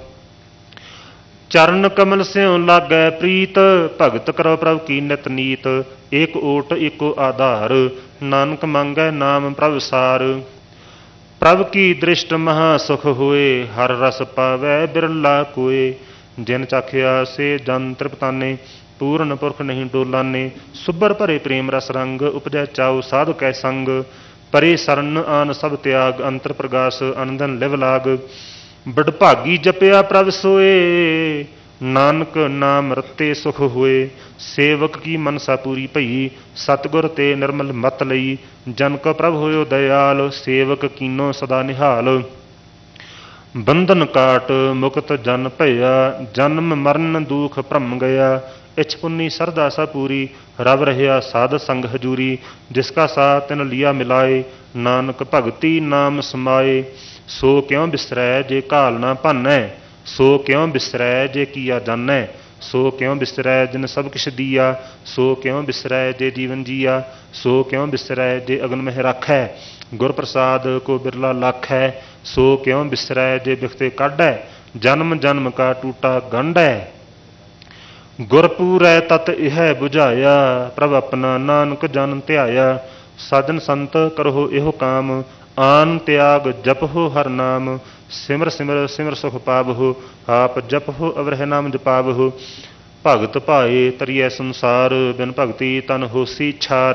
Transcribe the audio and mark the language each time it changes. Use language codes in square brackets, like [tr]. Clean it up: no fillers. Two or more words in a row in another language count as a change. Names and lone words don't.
[pa] ਚਰਣ ਕਮਲ ਸਿਉ ਲਾਗੈ ਪ੍ਰੀਤ, ਭਗਤ ਕਰੋ ਪ੍ਰਭ ਕੀ ਨਿਤ ਨੀਤ। ਏਕ ਓਟ ਏਕੋ ਆਧਾਰ, ਨਾਨਕ ਮਾਂਗੈ ਨਾਮ ਪ੍ਰਭ ਸਾਰ। ਪ੍ਰਭ ਕੀ ਦ੍ਰਿਸ਼ਟ ਮਹਾ ਸੁਖ ਹੋਏ, ਹਰ ਰਸ ਪਾਵੈ ਬਿਰਲਾ ਕੋਇ। ਜਿਨ ਚਾਖਿਆ ਸੇ ਜਨ ਤ੍ਰਿਪਤਾਨੇ, ਪੂਰਣ ਪੁਰਖ ਨਹੀਂ ਡੋਲਾਨੇ। ਸੁਬਰ ਭਰੇ ਪ੍ਰੇਮ ਰਸ ਰੰਗ, ਉਪਜੈ ਚਾਉ ਸਾਧੁ ਕੈ ਸੰਗ। ਪਰੇ ਸਰਨ ਆਨ ਸਭ ਤਿਆਗ, ਅੰਤਰ ਪ੍ਰਗਾਸ ਅਨੰਦਨ ਲਿਵ ਲਾਗ। ਬੜਭਾਗੀ ਜਪਿਆ ਪ੍ਰਭ ਸੋਏ, ਨਾਨਕ ਨਾਮ ਰਤੇ ਸੁਖ ਹੋਏ। ਸੇਵਕ ਕੀ ਮਨਸਾ ਪੂਰੀ ਭਈ, ਸਤਗੁਰ ਤੇ ਨਿਰਮਲ ਮਤ ਲਈ। ਜਨ ਕੋ ਪ੍ਰਭ ਹੋਯੋ ਦਯਾਲ, ਸੇਵਕ ਕੀਨੋ ਸਦਾ ਨਿਹਾਲ। ਬੰਧਨ ਕਾਟ ਮੁਕਤ ਜਨ ਭਇਆ, ਜਨਮ ਮਰਣ ਦੁਖ ਭ੍ਰਮ ਗਇਆ। ਇਛ ਪੁੰਨੀ ਸਰਦਾ ਸਾ ਪੂਰੀ, ਰਵ ਰਹਿਆ ਸਾਧ ਸੰਗ ਹਜੂਰੀ। ਜਿਸਕਾ ਸਾ ਤਿਨ ਲਿਆ ਮਿਲਾਏ, ਨਾਨਕ ਭਗਤਿ ਨਾਮ ਸਮਾਏ। ਸੋ ਕਿਉਂ ਬਿਸਰੈ ਜੇ ਕਾਲ ਨਾ ਭਾਨੈ, ਸੋ ਕਿਉਂ ਬਿਸਰੈ ਜੇ ਕੀਆ ਜਾਨੈ। ਸੋ ਕਿਉਂ ਬਿਸਰੈ ਜਿਨ ਸਭ ਕਿਸ਼ ਦੀਆ, ਸੋ ਕਿਉਂ ਬਿਸਰੈ ਜੇ ਜੀਵਨ ਜੀਆ। ਸੋ ਕਿਉਂ ਬਿਸਰੈ ਜੇ ਅਗਨ ਮਹ ਰਾਖੈ, ਗੁਰ ਪ੍ਰਸਾਦ ਕੋ ਬਿਰਲਾ ਲਾਖੈ। ਸੋ ਕਿਉਂ ਬਿਸਰੈ ਜੇ ਬਿਖਤੇ ਕਾਢੈ, ਜਨਮ ਜਨਮ ਕਾ ਟੂਟਾ ਗੰਢੈ। ਗੁਰਪੂਰੈ ਤਤ ਇਹ ਬੁਝਾਇਆ, ਪ੍ਰਭ ਅਪਨਾ ਨਾਨਕ ਜਨ ਧਿਆਇਆ। ਸਾਜਨ ਸੰਤ ਕਰਹੋ ਇਹੋ ਕਾਮ, ਆਨ ਤਿਆਗ ਜਪਹੋ ਹਰ ਨਾਮ। ਸਿਮਰ ਸਿਮਰ ਸਿਮਰ ਸੁਖ ਪਾਵਹੋ, ਆਪ ਜਪਹੋ ਅਵਰਹ ਨਾਮ ਜਪਾਵਹੋ। ਭਗਤ ਭਾਏ ਤਰੀਏ ਸੰਸਾਰ, ਬਿਨ ਭਗਤਿ ਤਨ ਹੋਸੀ ਛਾਰ।